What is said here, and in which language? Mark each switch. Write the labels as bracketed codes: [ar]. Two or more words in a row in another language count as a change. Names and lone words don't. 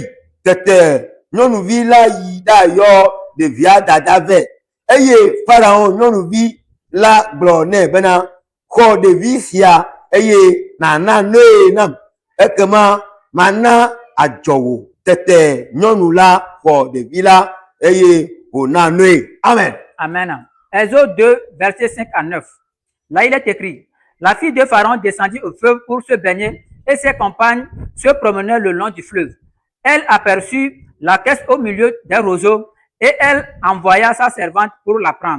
[ee] Tete nyɔnuvi la yi ɖayɔ ɖevia dada vɛ eye Pharaon nyɔnuvi la gblɔ nɛ bena xɔ ɖevi sia eye nana noe nam ekema mana adzɔwò. Tete nyɔnu la xɔ ɖevi la eye wòna noe. [fr] Amen. Amen. Exode 2, versets 5 à 9. Là, il est écrit: la fille de Pharaon descendit au fleuve pour se baigner et ses compagnes se promenaient le long du fleuve. Elle aperçut la caisse au milieu des roseaux et elle envoya sa servante pour la prendre.